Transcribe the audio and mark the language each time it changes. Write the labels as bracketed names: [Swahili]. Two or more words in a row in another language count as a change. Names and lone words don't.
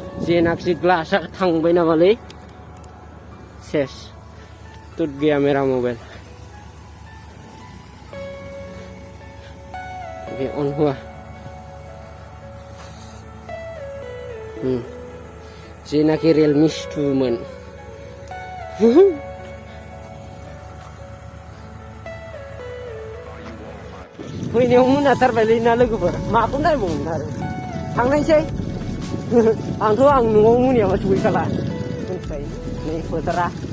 [Bodo] जेनाखि ग्लासा थांबाय नामालै सेस [Hindi] टुट गया मेरा मोबाइल ये ऑन हुआ [Bodo] जेनाखि रियेलमि 2 मोन फैनायाव मोनाथारबायलै ना लोगोफोर माखौ नायबावनो आरो थांनायसै आंथ' आं न'आव मोनायाबा सहैखाला मिथिबाय नै फोथारा